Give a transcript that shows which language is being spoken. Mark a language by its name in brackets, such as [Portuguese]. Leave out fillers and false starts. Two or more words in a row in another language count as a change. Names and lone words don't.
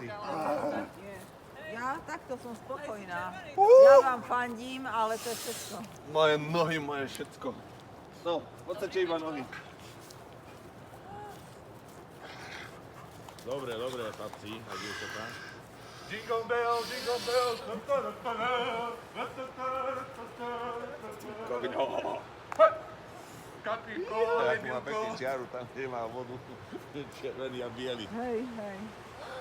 [Slovak] Ja takto som spokojná. Ja vám fandím, ale to je všetko. Moje nohy, moje všetko. No, v podstate iba nohy. Dobre, chlapci a dievčatá. [English] Jingle bell, jingle bell. [Slovak] Koľko? Kapiko, Tak má pekný čiaru, tam nemá vodu. Červený a biely. Hej.